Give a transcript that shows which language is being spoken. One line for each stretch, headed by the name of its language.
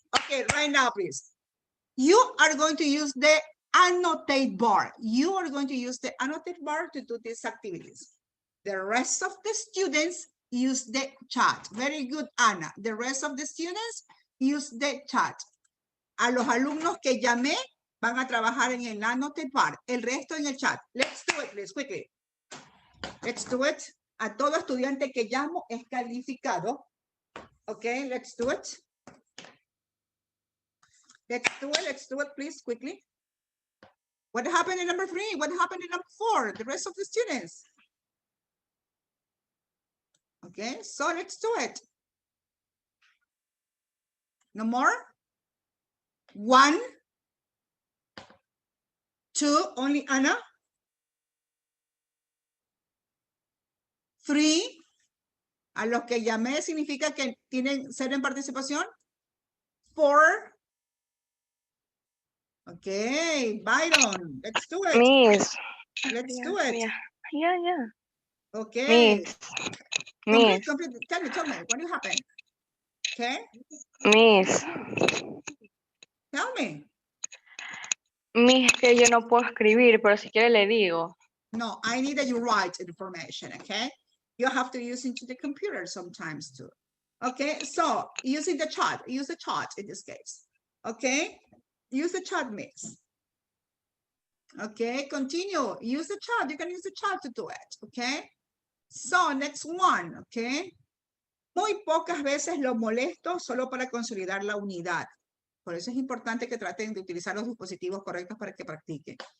English: Okay, right now, please. You are going to use the annotate bar. You are going to use the annotate bar to do these activities. The rest of the students use the chat. Very good, Ana. The rest of the students use the chat.
Spanish: A los alumnos que llamé van a trabajar en el annotate bar. El resto en el chat.
English: Let's do it, please, quickly. Let's do it.
Spanish: A todo estudiante que llamo es calificado.
English: Okay, let's do it. Let's do it, please, quickly. What happened in number 3? What happened in number 4? The rest of the students. Okay, so let's do it. No more? 1, 2, only Ana.
Spanish: 3, a los que llamé significa que tienen 0 en participación. 4,
English: Okay, Byron, let's do it. Miss. Let's do it. Yeah. Okay. Miss. Complete. Tell me, what happened? Okay, Miss. tell me.
Spanish: Miss, que yo no puedo escribir, pero si quiere le digo.
English: No, I need that you write information, okay? You have to use into the computer sometimes too. Okay, so using the chat, use the chat in this case. Okay, use the chat, miss. Okay, continue. Use the chat. You can use the chat to do it. Okay, so next one.
Spanish: Okay, muy pocas veces lo molesto solo para consolidar la unidad. Por eso es importante que traten de utilizar los dispositivos correctos para que practiquen.